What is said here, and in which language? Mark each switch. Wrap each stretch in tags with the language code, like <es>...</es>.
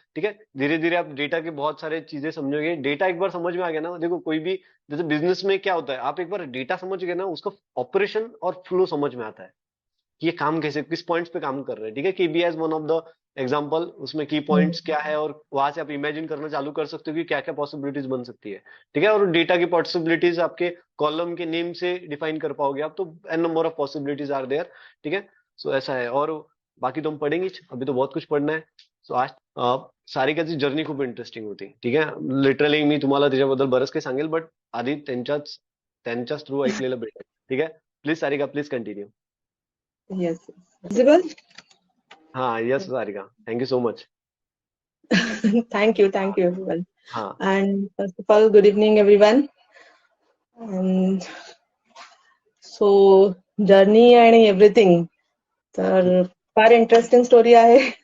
<hi>ठीक है, धीरे धीरे आप डेटा के बहुत सारे चीजें समझोगे. डेटा एक बार समझ में आ गया ना, देखो कोई भी, जैसे बिजनेस में क्या होता है, आप एक बार डेटा समझ गए ना, उसका ऑपरेशन और फ्लो समझ में आता है कि ये काम कैसे, किस पॉइंट्स पे काम कर रहे हैं. ठीक है,</hi> <en>KBI is one of the example,</en> <hi>उसमें की पॉइंट्स क्या है, और वहां से आप इमेजिन करना चालू कर सकते हो कि क्या क्या पॉसिबिलिटीज बन सकती है. ठीक है, और डेटा की पॉसिबिलिटीज आपके कॉलम के नेम से डिफाइन कर पाओगे आप, तो</hi> <en>N number of possibilities are there.</en> <hi>ठीक है, सो ऐसा है. और बाकी तो हम पढ़ेंगे ही, अभी तो बहुत कुछ पढ़ना है.</hi> <mr>सो आज सारिकाची जर्नी खूप इंटरेस्टिंग होती. ठीक आहे, लिटरली मी तुम्हाला त्याच्याबद्दल बरंच काही सांगेल, बट आधी त्यांच्याच त्यांच्याच थ्रू ऐकलेलं बेटर. ठीक आहे,</mr> <en>Please Sarika, please continue. Yes. Visible?</en> <hi>हाँ</hi> <en>Yes Sarika, thank you so much. Thank you, everyone. हाँ. And first of all, good evening, everyone. And so, journey and everything.</en> <mr>तर फार इंटरेस्टिंग स्टोरी आहे.</mr>